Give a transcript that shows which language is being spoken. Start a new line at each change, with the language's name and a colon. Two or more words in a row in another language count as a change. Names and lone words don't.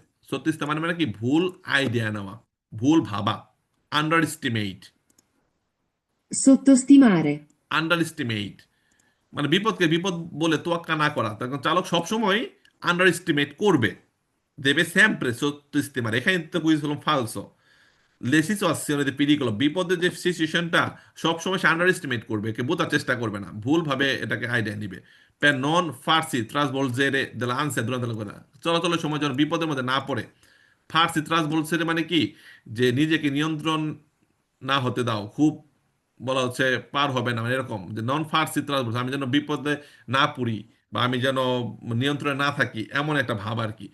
Bangla: সত্য ইস্তেমারে মানে কি, ভুল আইডিয়া নেওয়া, ভুল ভাবা,
English: under estimate.
Bangla: Sottostimare.
English: under estimate
Bangla: মানে বিপদকে বিপদ বলে তোয়াক্কা না করা। তখন চালক সবসময়
English: under estimate
Bangla: করবে,
Italian: deve sempre sottostimare.
Bangla: এখানে তো বুঝলাম ফালসো,
Italian: le situazioni di pericolo,
Bangla: বিপদের যে সিচুয়েশনটা সবসময় সে
English: under estimate
Bangla: করবে, কে বোঝার চেষ্টা করবে না, ভুলভাবে এটাকে আইডিয়া নিবে।
Italian: per non farsi trasvolgere dall'ansia durante la guerra,
Bangla: চলাচলের সময় যেন বিপদের মধ্যে না পড়ে।
Italian: farsi trasvolgere
Bangla: মানে কি, যে নিজেকে নিয়ন্ত্রণ না হতে দাও, খুব বলা হচ্ছে পার হবে না, মানে এরকম যে
Italian: non farsi trasvolgere,
Bangla: আমি যেন বিপদে না পড়ি বা আমি যেন নিয়ন্ত্রণে না থাকি, এমন একটা ভাব আর কি।